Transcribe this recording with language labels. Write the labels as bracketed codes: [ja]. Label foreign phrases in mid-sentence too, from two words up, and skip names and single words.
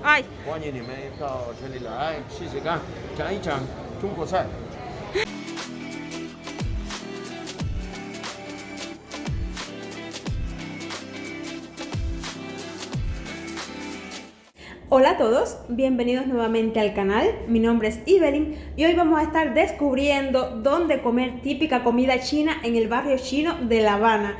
[zh] 哎，欢迎你们到这里来试试看，尝一尝中国菜。 [es] Hola a todos, bienvenidos nuevamente al canal. Mi nombre es Evelyn y hoy vamos a estar descubriendo dónde comer típica comida china en el barrio chino de La Habana.